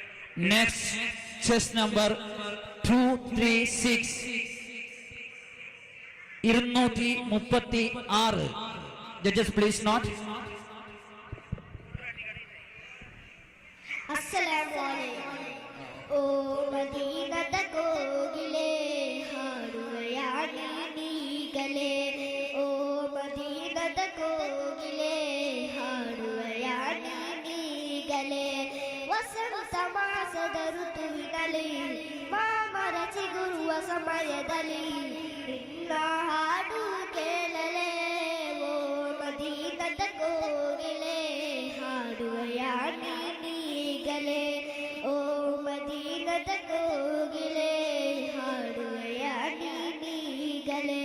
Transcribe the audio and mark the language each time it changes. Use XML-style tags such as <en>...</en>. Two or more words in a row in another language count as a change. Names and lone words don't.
<en>Next, chess number 236. 236. Judges, please note. Assalamualaikum.</en> <kn>ಓ ಮದೀನದ ಕೋಗಿಲೆ ಹಾಡುವಯಾನಿ ನೀಗಲೆ. ಓ ಮದೀನದ ಕೋಗಿಲೆ ಹಾಡುವಯಾನಿ ನೀಗಲೆ. Vasanta ಮಾಸದ ಋತುವಿನಲ್ಲಿ ಮಾಮರ ಚಿಗುರುವ ಸಮಯದಲ್ಲಿ ನಿನ್ನ ಹಾಡು ಕೇಳಲೆ. ಓ ಮದೀನದ ಕೋಗಿಲೆ ಹಾಡುವಯಾನಿ ನೀಗಲೆ. ಓ ಮದೀನದ ಕೋಗಿಲೆ ಹಾಡುವಯಾನಿ ನೀಗಲೆ.</kn>